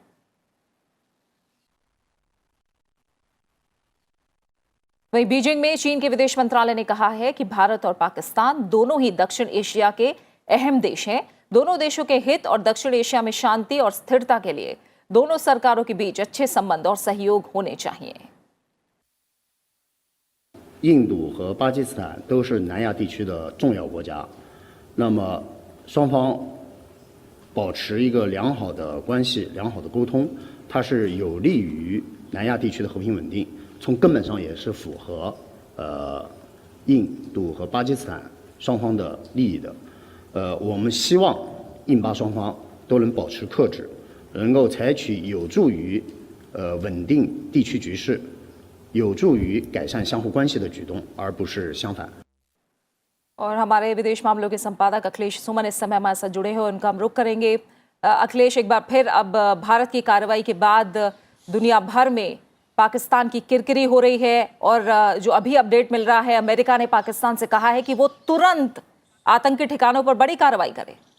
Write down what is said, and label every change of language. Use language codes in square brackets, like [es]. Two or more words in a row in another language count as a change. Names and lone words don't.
[hi] वहीं बीजिंग में चीन के विदेश मंत्रालय ने कहा है कि भारत और पाकिस्तान दोनों ही दक्षिण एशिया के अहम देश हैं। दोनों देशों के हित और दक्षिण एशिया में शांति और स्थिरता के लिए दोनों सरकारों के बीच अच्छे संबंध और सहयोग होने चाहिए। [zh] 印度和巴基斯坦都是南亚地区的重要国家，那么双方保持一个良好的关系、良好的沟通，它是有利于南亚地区的和平稳定，从根本上也是符合印度和巴基斯坦双方的利益的。我们希望印巴双方都能保持克制，能够采取有助于稳定地区局势、有助于改善相互关系的举动，而不是相反。 [hi] और हमारे विदेश मामलों के संपादक अखिलेश सुमन इस समय हमारे साथ जुड़े हैं, उनका हम रुख करेंगे। अखिलेश, एक बार फिर अब भारत की कार्रवाई के बाद दुनिया भर में पाकिस्तान की किरकिरी हो रही है और जो अभी अपडेट मिल रहा है, अमेरिका ने पाकिस्तान से कहा है कि वो तुरंत आतंकी ठिकानों पर बड़ी कार्रवाई करे।